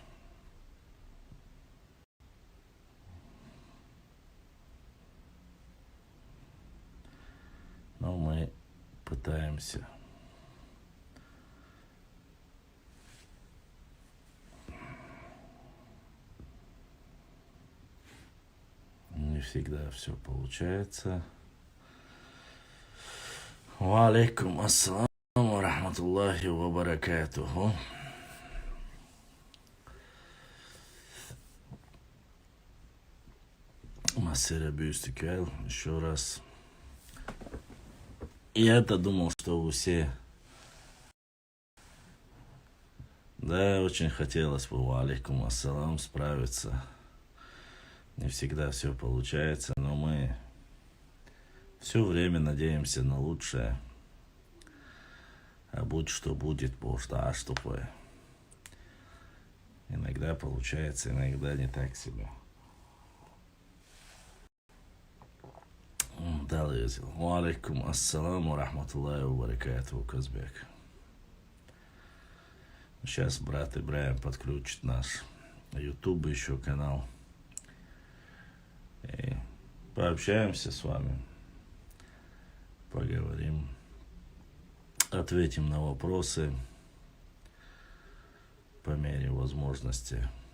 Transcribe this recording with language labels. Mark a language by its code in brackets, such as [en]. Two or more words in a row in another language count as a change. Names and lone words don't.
[ru] Но мы пытаемся. Не всегда все получается. [ar] وعليكم السلام ورحمة الله وبركاته. [ru] Массера Бюстикел, еще раз. Я-то думал, что все. Да, очень хотелось бы, [ar] وعليكم السلام, [ru] справиться. Не всегда все получается, но мы все время надеемся на лучшее. А будь что будет, потому аж тупое. Иногда получается, иногда не так себе. Далее. [ar] وعليكم السلام ورحمة الله وبركاته, [ru] Казбек. Сейчас брат Ибраим подключит наш YouTube еще канал. И пообщаемся с вами. Поговорим. Ответим на вопросы по мере возможности.